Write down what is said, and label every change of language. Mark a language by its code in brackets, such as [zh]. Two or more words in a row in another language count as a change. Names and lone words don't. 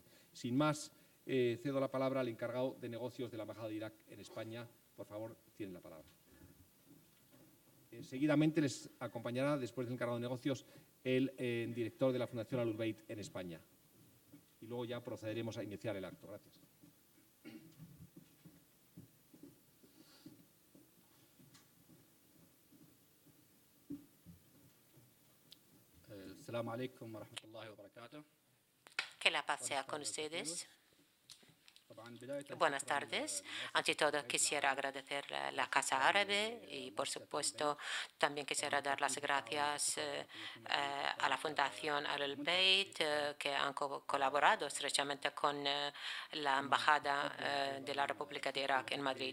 [es] Sin más, cedo la palabra al encargado de negocios de la Embajada de Irak en España. Por favor, tienen la palabra. Seguidamente les acompañará, después del encargado de negocios, el director de la Fundación Ahlul Bayt en España. Y luego ya procederemos a iniciar el acto. Gracias. [ar] السلام عليكم ورحمة الله وبركاته. [es] Que la paz sea con ustedes. Buenas tardes. Ante todo, quisiera agradecer a la Casa Árabe y, por supuesto, también quisiera dar las gracias a la Fundación Al-Bayt, que han colaborado estrechamente con la Embajada de la República de Irak en Madrid.